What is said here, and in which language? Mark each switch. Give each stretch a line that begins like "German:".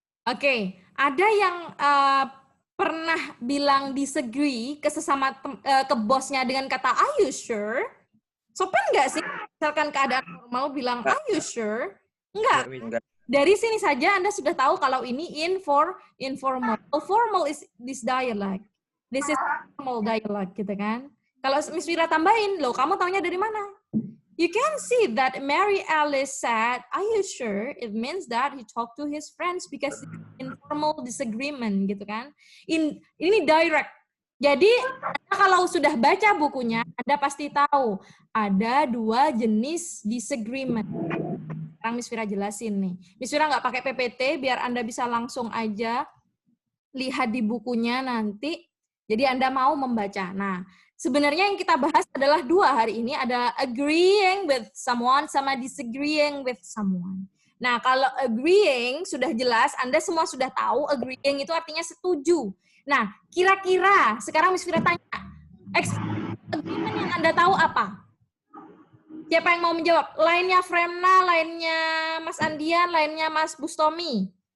Indonesian: Oke, ada yang pernah bilang disagree ke sesama ke bosnya dengan kata
English: "Are you sure?"
Indonesian: Sopan nggak sih? Misalkan keadaan normal bilang
English: "Are you sure?"
Indonesian: Enggak. Dari sini saja Anda sudah tahu kalau ini informal.
English: Formal is this dialogue. This is formal dialogue
Indonesian: gitu kan. Kalau Miss Wira tambahin, loh kamu taunya dari mana?
English: You can see that Mary Alice said, "Are you sure?" It means that he talked to his friends because informal disagreement
Indonesian: gitu kan. Ini direct. Jadi Anda kalau sudah baca bukunya, Anda pasti tahu ada 2 jenis disagreement. Sekarang Miss Wira jelasin nih. Miss Wira nggak pakai PPT biar Anda bisa langsung aja lihat di bukunya nanti. Jadi Anda mau membaca. Nah, sebenarnya yang kita bahas adalah 2 hari ini. Ada
English: agreeing with someone
Indonesian: sama
English: disagreeing with someone.
Indonesian: Nah, kalau agreeing sudah jelas, Anda semua sudah tahu agreeing itu artinya setuju. Nah, kira-kira sekarang Miss Wira tanya, agreement yang Anda tahu apa? Siapa yang mau menjawab? Lainnya Fremna, lainnya Mas Andian, lainnya Mas Bustomi.